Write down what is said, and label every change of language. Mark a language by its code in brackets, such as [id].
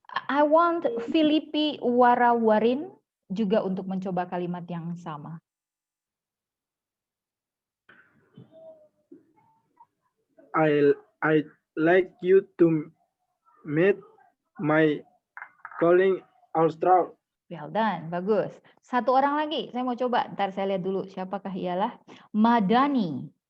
[en] I want Filipi Warawarin juga untuk mencoba kalimat yang sama. I like you to meet my colleague Austral. Well done, bagus. [id] Satu orang lagi, saya mau coba. Ntar saya lihat dulu siapakah ialah Madani.